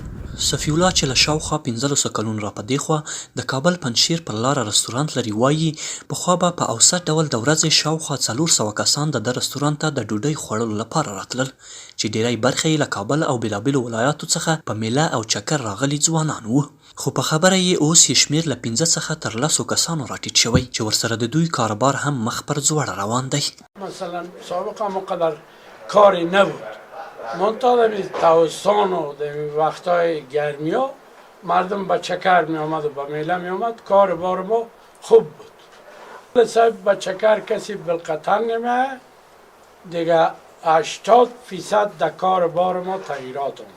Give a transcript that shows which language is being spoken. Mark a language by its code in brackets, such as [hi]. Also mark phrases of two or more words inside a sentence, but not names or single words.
[ps] صفی الله چې له شاوخوا 1500 کلونو را په دېخوا د کابل پنجشیر پر لاره رستورانت لري وایي پخوا به په اوسط ډول د ورځې شاوخوا 400 کسان د رستورانت ته د ډوډۍ خوړلو لپاره راتلل چې ډیری برخه یې له کابل او بېلابېلو ولایاتو څخه په میله او چکر راغلي ځوانان وو. خو په خبره یې اوس یې شمېر له 15 څخه تر 10 کسانو راټیټ شوی چې ورسره د دوی کاروبار هم مخ پر ځوړه روان دی. [fa] مثلا سابقا مقدر کاری نبود، منتها در تابستان و در وقتهای گرمی ها مردم به چکر می آمد و به میله می آمد، کار بار ما خوب بود. صاحب به چکر کسی بالقطع نمی دیگه 80% در کار بار ما تغییرات آمد.